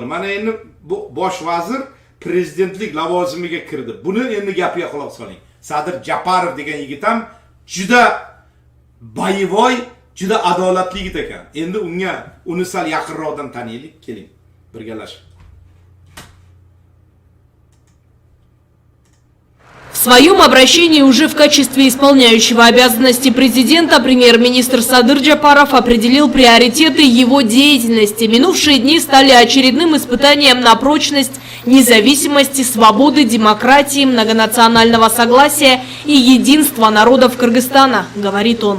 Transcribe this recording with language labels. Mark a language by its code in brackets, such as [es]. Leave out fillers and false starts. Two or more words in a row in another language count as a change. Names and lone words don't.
[uz] Mana endi bu bosh vazir prezidentlik lavozimiga kirdi. Buni endi gapiga quloq soling. Sadir Japarov degan yigit ham juda boyvoy, juda adolatli yigit ekan. Endi uni sal yaqinroqdan taniylik, keling, birgalashib. [ru] В своем обращении уже в качестве исполняющего обязанности президента премьер-министр Садыр Джапаров определил приоритеты его деятельности. Минувшие дни стали очередным испытанием на прочность независимости, свободы, демократии, многонационального согласия и единства народов Кыргызстана, говорит он.